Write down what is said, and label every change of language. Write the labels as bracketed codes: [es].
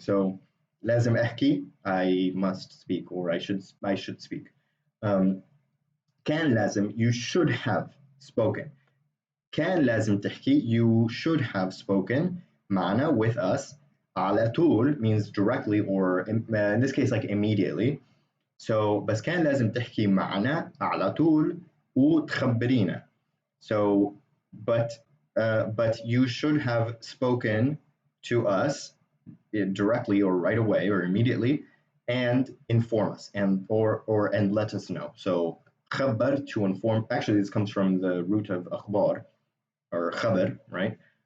[en] So [ar] لازم أحكي, [en] I must speak, or I should speak. [ar] كان لازم, [en] you should have spoken. [ar] كان لازم تحكي, [en] you should have spoken [ar] معنا, [en] with us. [ar] على طول [en] means directly, or in this case like immediately. So [ar] بس كان لازم تحكي معنا على طول وتخبرينا. [en] So, but you should have spoken to us directly or right away or immediately, and inform us and let us know. So خبر, to inform. Actually, this comes from the root of أخبار, or خبر, right?